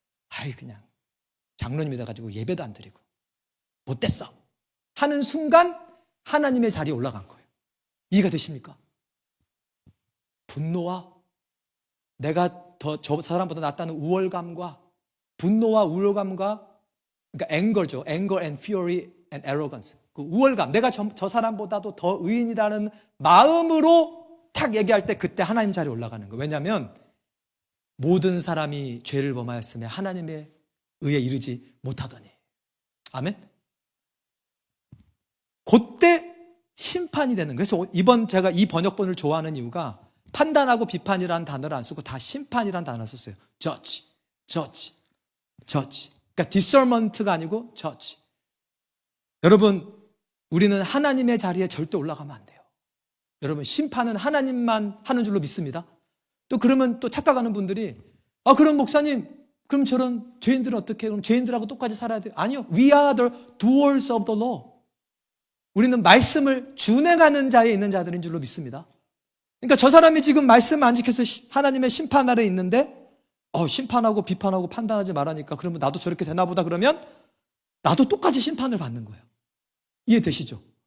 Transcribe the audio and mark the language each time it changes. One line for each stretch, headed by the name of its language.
Korean: 아이, 그냥 장로님이 돼가지고 예배도 안 드리고 못됐어 하는 순간 하나님의 자리에 올라간 거예요. 이해가 되십니까? 분노와 내가 더 저 사람보다 낫다는 우월감과 분노와 우월감과, 그러니까 앵거죠.
English: anger and fury and arrogance.
Korean: 그 우월감, 내가 저 사람보다도 더 의인이라는 마음으로 탁 얘기할 때 그때 하나님 자리에 올라가는 거예요. 왜냐하면 모든 사람이 죄를 범하였으며 하나님의 의에 이르지 못하더니. 아멘? 그때 심판이 되는 거예요. 그래서 이번 제가 이 번역본을 좋아하는 이유가 판단하고 비판이라는 단어를 안 쓰고 다 심판이라는 단어를 썼어요. judge. 그러니까 discernment가 아니고 judge. 여러분, 우리는 하나님의 자리에 절대 올라가면 안 돼요. 여러분, 심판은 하나님만 하는 줄로 믿습니다. 또 그러면 또 착각하는 분들이 그럼 목사님, 그럼 저런 죄인들은 어떻게 해요? 그럼 죄인들하고 똑같이 살아야 돼요? 아니요.
English: We are the doers of the law.
Korean: 우리는 말씀을 준행하는 자에 있는 자들인 줄로 믿습니다. 그러니까 저 사람이 지금 말씀을 안 지켜서 하나님의 심판 아래 있는데 심판하고 비판하고 판단하지 말라니까 그러면 나도 저렇게 되나 보다 그러면 나도 똑같이 심판을 받는 거예요. 이해되시죠?